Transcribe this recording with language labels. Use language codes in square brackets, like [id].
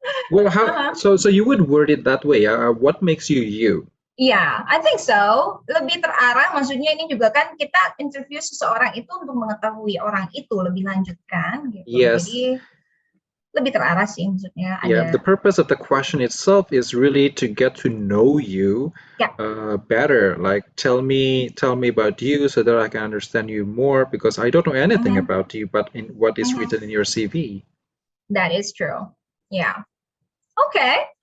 [en] Well, so you would word it that way. What makes you you? Yeah, I think so. [id] Lebih terarah, maksudnya ini juga kan kita interview seseorang itu untuk mengetahui orang itu lebih lanjut kan, gitu. [en] Yes. [id] Jadi lebih terarah sih maksudnya. [en] Yeah, the purpose of the question itself is really to get to know you better. Like, tell me about you so that I can understand you more because I don't know anything about you, but in what is written in your CV. That is true. Yeah. Okay.